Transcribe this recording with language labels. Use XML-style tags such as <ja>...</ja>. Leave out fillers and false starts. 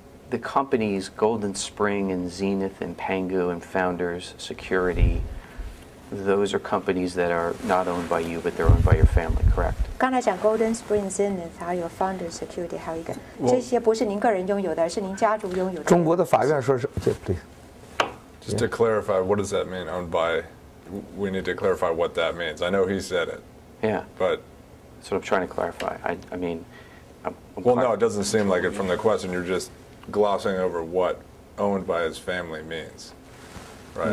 <en>The companies Golden Spring and Zenith and Pangu and Founders Security, those are companies that are not owned by you, but they're owned by your family, correct?</en> <zh>刚才讲 Golden Spring Zenith 还有 Founder Security 还有一个，这些不是您个人拥有的，而是您家族拥有的。中国的法院说是对。</zh> <en>Just to clarify, what does that mean? Owned by? We need to clarify what that means. I know he said it. Yeah. But that's what I'm trying to clarify. I mean, well, no, it doesn't seem like it from the question. You're just glossing over what owned by his family means, right?</en>